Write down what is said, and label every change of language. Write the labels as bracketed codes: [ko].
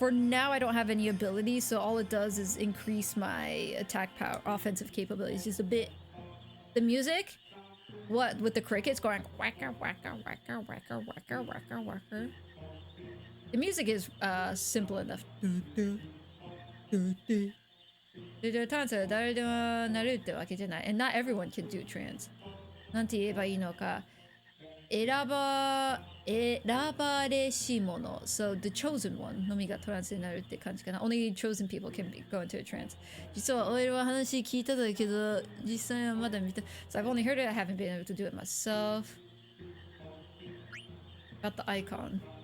[en] For now, I don't have any abilities, so all it does is increase my attack power, offensive capabilities just a bit. The music, what with the crickets going whacker whacker whacker whacker whacker whacker whacker. The music is simple enough. [ja] トランスは誰でもなるってわけじゃない。 [en] And not everyone can do trance. [ja] なんて言えばいいのか。選ばれし者。 [en] So the chosen one [ja] のみがトランスになるって感じかな。 [en] Only chosen people can go into a trance. [ja] 実は俺は話聞いたんだけど、実際はまだ見た。 [en] So I've only heard it, I haven't been able to do it myself. Got the icon.